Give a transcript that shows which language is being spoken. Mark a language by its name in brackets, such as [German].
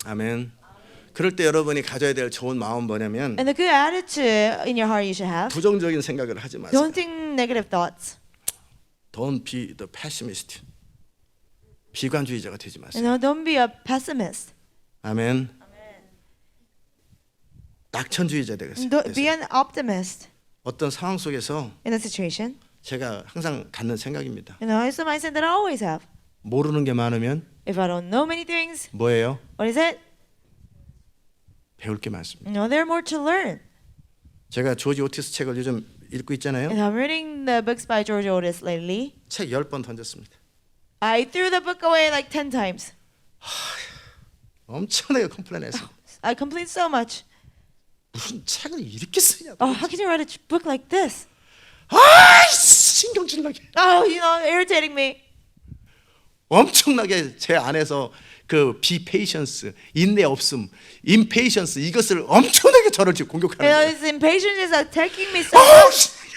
[Korean] 아멘. 그럴 때 여러분이 가져야 될 좋은 마음은 뭐냐면 [English] And the good attitude in your heart you should have. [Korean] 부정적인 생각을 하지 마세요. [English] Don't think negative thoughts. Don't be the pessimist. [Korean] 비관주의자가 되지 마세요. [English] Don't be a pessimist. [Korean] 아멘. 낙천주의자 되겠어요. [English] Be an optimist [Korean] 어떤 상황 속에서 [English] in a situation. [Korean] 제가 항상 갖는 생각입니다. [English] It's a mindset that I always have. [Korean] 모르는 게 많으면 [English] If I don't know many things, [Korean] 뭐예요? [English] what is it? [Korean] 배울 게 많습니다. [English] There are more to learn. [Korean] 제가 조지 오티스 책을 요즘 읽고 있잖아요. [English] And I'm reading the books by George Otis lately. [Korean] 책 10번 던졌습니다. [English] I threw the book away like 10 times. [Korean] 엄청나게 컴플레인했어요. [English] I complained so much. [Korean] 무슨 책을 이렇게 쓰냐고. [English] How can you write a book like this? [Korean] 신경질나게. [English] Irritating me. [Korean] 엄청나게 제 안에서 그 비페이션스, 인내 없음, 임페이션스 이것을 엄청나게 저를 지금 공격하는 거예요. [English] This impatience is attacking me so much.